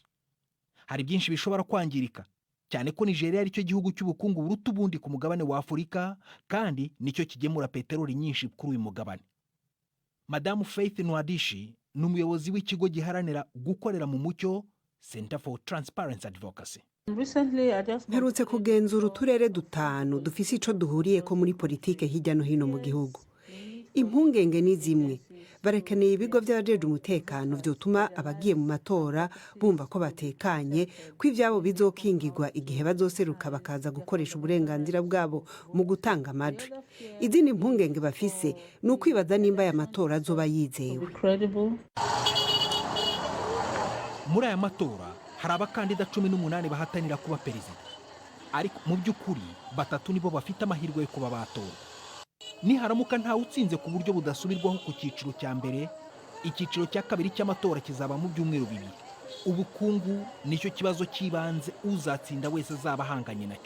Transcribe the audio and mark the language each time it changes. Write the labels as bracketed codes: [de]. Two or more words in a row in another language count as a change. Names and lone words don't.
[rw] Hari byinshi bishobora kwangirika, cyane ko Nigeria ari cyo gihugu cy'ubukungu buruta ubundi ku mugabane wa Afurika, kandi nicyo kigemura peteroli nyinshi kuri uyu mugabane. Madamu Faith Nwadishi ni umuyobozi w'ikigo giharanira gukorera mu mucyo Center for Transparency Advocacy. [rn] Mperutse kugenzura uturere dutanu dufise ico duhuriye ko muri politike hirya no hino mu gihugu. Impungenge ni zimwe, barekeneye ibigo by'abajeje umutekano vyotuma abagiye mu matora bumva ko batekanye, ko ivyabo bizokingirwa igihe bazoseruka bakaza gukoresha uburenganzira bwabo mu gutanga amajwi. Izindi impungenge bafise ni ukwibaza nimba aya matora azoba yizewe. [rw] Muri aya matora hari abakandida 18 bahatanira kuba perezida, ariko mu by'ukuri 3 nibo bafite amahirwe yo kuba batora. Niharamuka nta utsinze ku buryo budasubirwaho ku cyiciro cya mbere, icyiciro cya kabiri cy'amatora kizaba mu byumweru 2. Ubukungu nicyo kibazo kibanze uzatsinda wese azaba ahanganye nacyo.